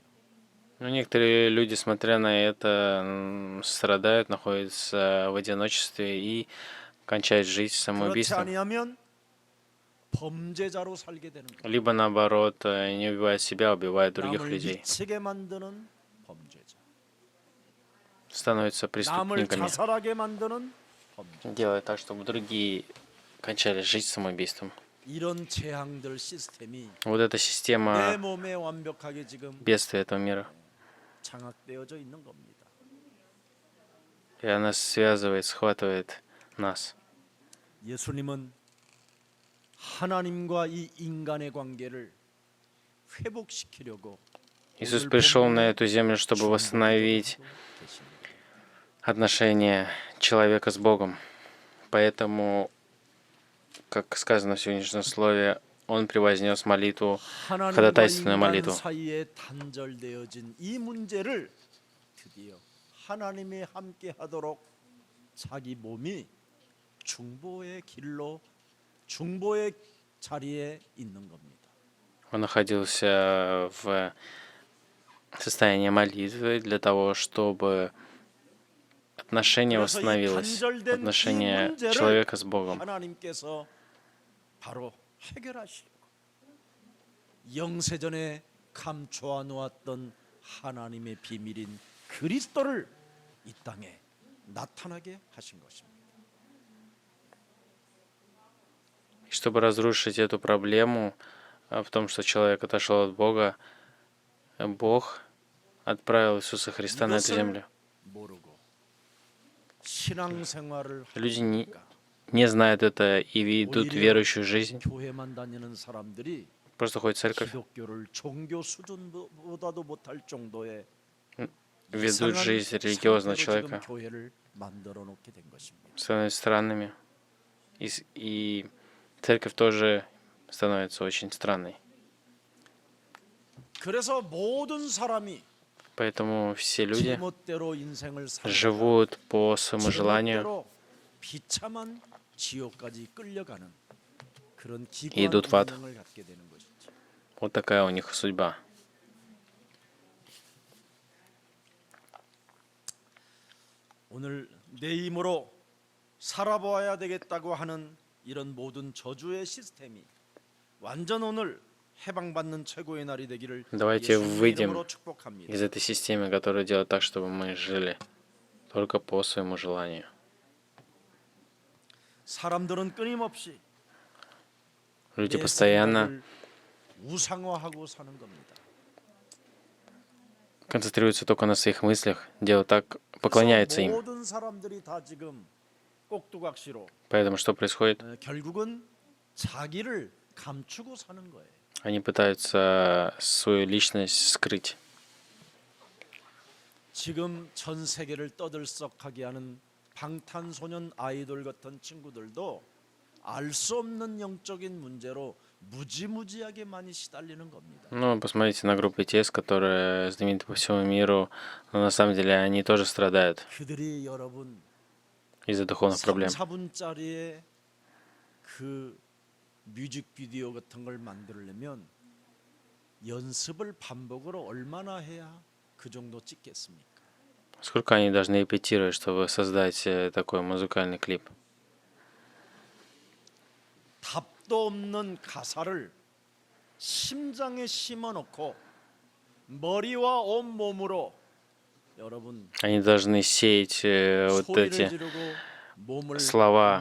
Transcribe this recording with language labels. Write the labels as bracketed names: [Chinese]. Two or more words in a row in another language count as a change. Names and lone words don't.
[Russian] Ну, некоторые люди, смотря на это, страдают, находятся в одиночестве и кончают жизнь [Korean] 그렇지 [Russian] самоубийством. [Korean] 아니하면 범죄자로 살게 되는 거예요. [Russian] Либо наоборот, не убивают себя, а убивают других [Korean] 남을 [Russian] людей. [Korean] 미치게 만드는 범죄자. [Russian] Становятся [Korean] 남을 [Russian] преступниками. [Korean] 자살하게 만드는 범죄자. [Russian] Делают так, чтобы другие кончали жизнь самоубийством. [Korean] 이런 재앙들 시스템이 [Russian] Вот эта [Korean] 내 [Russian] система [Korean] 몸에 완벽하게 지금 [Russian] бедствия этого мира. [Korean] 장악되어져 있는 겁니다. [Russian] И она связывает, схватывает нас. [Korean] 예수님은 하나님과 이 인간의 관계를 회복시키려고 [Russian] Иисус пришел на эту землю, чтобы восстановить отношения человека с Богом. Поэтому, как сказано в сегодняшнем слове, Он превознес молитву, [Korean] 하나님과 [Russian] ходатайственную [Korean] 인간 [Russian] молитву. [Korean] 사이에 단절되어진 이 문제를 드디어 하나님이 함께 하도록 자기 몸이 중보의 길로 중보의 자리에 있는 겁니다. [Russian] Он находился в состоянии молитвы для того, чтобы отношение [Korean] 그래서 이 [Russian] восстановилось, [Korean] 단절된 이 [Russian] отношение [Korean] 문제를 [Russian] человека с Богом. [Korean] 하나님께서 바로 해결하시려고 영세전에 감춰 놓았던 하나님의 비밀인 그리스도를 이 땅에 나타나게 하신 것입니다. [Russian] И чтобы разрушить эту проблему в том, что человек отошел от Бога, Бог отправил Иисуса Христа на эту землю. [Korean] 모르고 신앙생활을 [Russian] Люди не знают это и ведут верующую жизнь, [Korean] 교회만 다니는 사람들이 [Russian] просто ходят в церковь, [Korean] 기독교를 종교 수준보다도 못할 정도의 [Russian] ведут [Korean] 이상한 [Russian] жизнь религиозного [Korean] 상태로 지금 [Russian] человека, [Korean] 교회를 만들어 놓게 된 것입니다. [Russian] становятся странными. И церковь тоже становится очень странной. [Korean] 그래서 모든 사람이 [Russian] Поэтому все люди [Korean] 제멋대로 인생을 살다가 [Russian] живут по своему желанию, [Korean] 제멋대로 비참한 지옥까지 끌려가는 그런 [Russian] идут в [Korean] 기구한 [Russian] ад. [Korean] 운명을 갖게 되는 것이죠. [Russian] Вот такая у них судьба. [Korean] 오늘 내 힘으로 살아보아야 되겠다고 하는 이런 모든 저주의 시스템이 완전 오늘 해방받는 최고의 날이 되기를 [Russian] Давайте [Korean] 예수님의 [Russian] выйдем [Korean] 이름으로 축복합니다. [Russian] из этой системы, которая делает так, чтобы мы жили только по своему желанию. [Korean] 사람들은 끊임없이 [Russian] Люди [Korean] 내 [Russian] постоянно [Korean] 생각을 우상화하고 사는 겁니다. [Russian] концентрируются только на своих мыслях, делают так, [Korean] 그래서 [Russian] поклоняются им. [Korean] 모든 사람들이 다 지금 꼭두각시로 [Russian] Поэтому что происходит? [Korean] 결국은 자기를 감추고 사는 거예요. [Russian] Они пытаются свою личность скрыть. [Korean] 지금 전 세계를 떠들썩하게 하는 방탄소년 아이돌 같은 친구들도 알 수 없는 영적인 문제로 무지무지하게 많이 시달리는 겁니다. [Russian] Ну, посмотрите на группу BTS, которая знаменита по всему миру, но на самом деле они тоже страдают [Korean] 그들이 여러분 [Russian] из-за духовных [Korean] 3, [Russian] проблем. [Korean] 4분짜리의 그 뮤직비디오 같은 걸 만들려면 연습을 반복으로 얼마나 해야 그 정도 찍겠습니까? [Russian] Сколько они должны репетировать, чтобы создать такой музыкальный клип? [Korean] 답도 없는 가사를 심장에 심어놓고 머리와 온 몸으로 여러분 [Russian] Они должны сеять вот [Korean] 소리를 [Russian] эти [Korean] 지르고 몸을 [Russian] слова